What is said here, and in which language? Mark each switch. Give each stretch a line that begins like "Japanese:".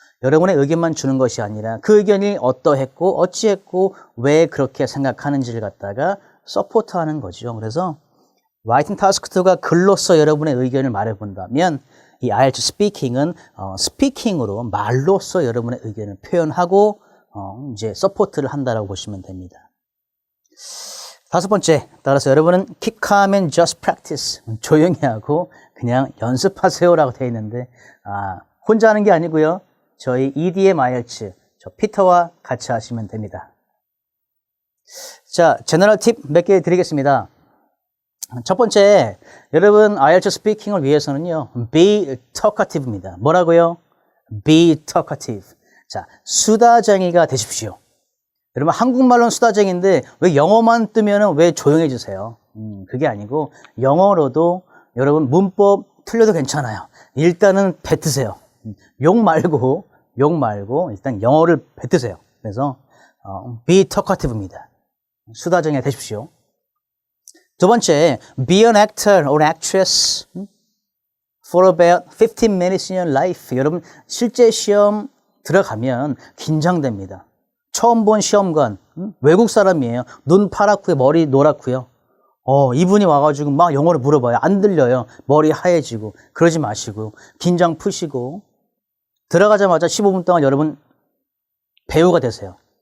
Korean: 여러분의 의견만 주는 것이 아니라 그 의견이 어떠했고 어찌했고 왜 그렇게 생각하는지를 갖다가 서포트하는 거죠. 그래서 라이팅 타스크 2가 글로써 여러분의 의견을 말해본다면 이 IELTS 스피킹은 스피킹으로 말로써 여러분의 의견을 표현하고 이제 서포트를 한다라고 보시면 됩니다. 다섯 번째, 따라서 여러분은
English: keep calm and just practice.
Korean: 조용히 하고 그냥 연습하세요라고 되어 있는데 혼자 하는 게 아니고요. 저희 EDM IELTS 저 피터와 같이 하시면 됩니다. 자, 제너럴 팁 몇 개 드리겠습니다. 첫 번째, 여러분 IELTS 스피킹을 위해서는요,
English: be talkative
Korean: 입니다. 뭐라고요?
English: be talkative.
Korean: 자, 수다쟁이가 되십시오. 여러분 한국말로는 수다쟁이인데 왜 영어만 뜨면은 왜 조용해지세요? 그게 아니고 영어로도 여러분 문법 틀려도 괜찮아요. 일단은 뱉으세요. 욕 말고 일단 영어를 뱉으세요. 그래서
English: be talkative
Korean: 입니다. 수다쟁이가 되십시오. 두 번째,
English: be an actor or actress for about 15 minutes in your life.
Korean: 여러분 실제 시험 들어가면 긴장됩니다. 처음 본 시험관, 외국 사람이에요. 눈 파랗고요, 머리 노랗고요. 이분이 와가지고 막 영어를 물어봐요. 안 들려요. 머리 하얘지고. 그러지 마시고 긴장 푸시고 들어가자마자 15분 동안 여러분 배우가 되세요.